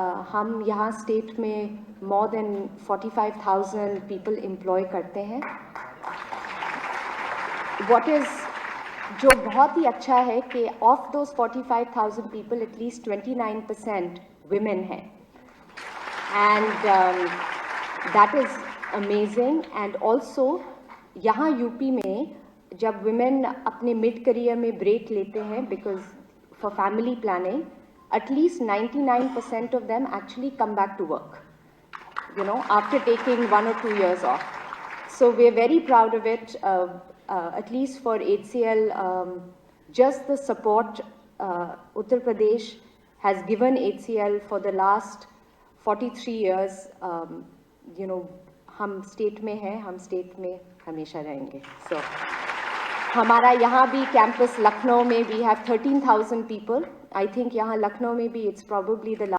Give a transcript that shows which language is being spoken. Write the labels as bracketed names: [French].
[Hindi] हम यहाँ स्टेट में [English] more than 45,000 people employ [Hindi] करते हैं। [English] What is [Hindi] जो बहुत ही अच्छा है कि [English] of those 45,000 people at least 29% women [Hindi] हैं, [English] and that is amazing। and also [Hindi] यहाँ यूपी में जब women अपने मिड करियर में ब्रेक लेते हैं, because [English] for family planning, at least 99% of them actually come back to work, you know, after taking 1 or 2 years off. So we're very proud of it, at least for HCL, just the support Uttar Pradesh has given HCL for the last 43 years, you know, [Hindi] हम state में हैं, हम state में हमेशा रहेंगे. [English] So [Hindi] हमारा यहाँ भी कैंपस लखनऊ में [English] we have 13,000 people. I think [Hindi] यहाँ लखनऊ में भी [English] it's probably the